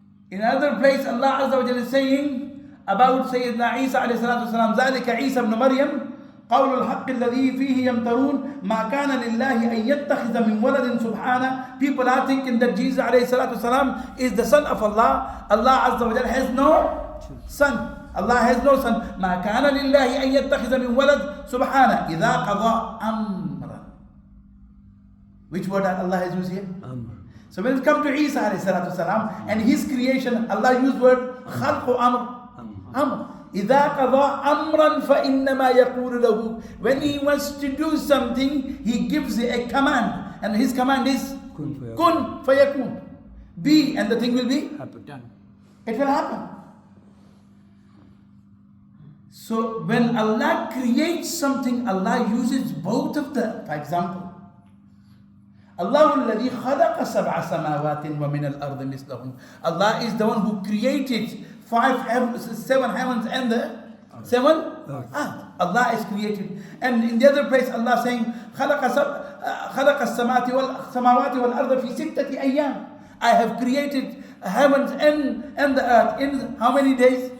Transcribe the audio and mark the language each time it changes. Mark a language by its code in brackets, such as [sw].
[en] In another place, Allah Azza wa Jalla is saying about Sayyidina Isa alayhi salatu wasalam, [ar] ذلك عيسى ابن مريم قول الحق الذي فيه يمترون ما كان لله أن يتخذ من ولد سبحانه. [en] People are thinking that Jesus alayhi salatu wasalam is the son of Allah. Allah Azza wa Jalla has no son. Allah has no son. [ar] ما كان لله أن يتخذ من ولد سبحانه إذا قضى أمرا. [en] Which word Allah has used here? Amr. So when it comes to Isa alayhi salatu wasalam and his creation, Allah used word خلق Amr. [ar] إذا قضى أمرا فإنما يقول له. [en] When he wants to do something, he gives a command, and his command is kun fayakun. Be, and the thing will be done. It will happen. So when Allah creates something, Allah uses both of them. For example, Allah [ar] الذي خلق سبع سماوات ومن الأرض مثلهم. [en] Allah is the one who created 7 heavens and the 7 earth. Allah is created. And in the other place, Allah saying [ar] خلق السماوات والأرض في 6 أيام. [en] I have created heavens and the earth in how many days?